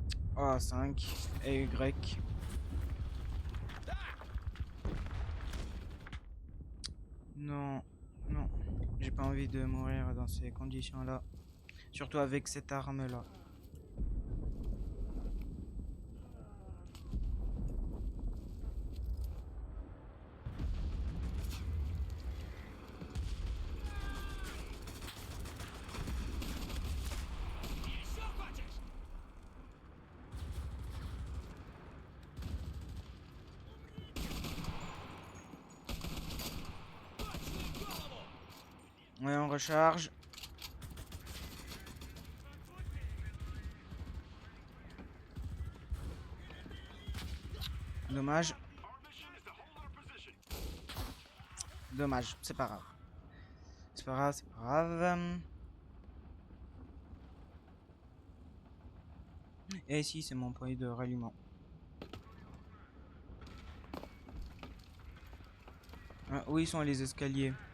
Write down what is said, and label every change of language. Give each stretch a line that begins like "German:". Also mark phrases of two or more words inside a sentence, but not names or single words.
French: A5 et Y. Non, non, j'ai pas envie de mourir dans ces conditions-là. Surtout avec cette arme-là.
Russian: Еще хочешь? Точно в голову!
French: Ouais, on recharge. Dommage,
English: Our mission is to hold our position.
French: dommage, c'est pas grave. C'est pas grave, c'est pas grave. Et ici, c'est mon point de ralliement. Ah, où ils sont les escaliers?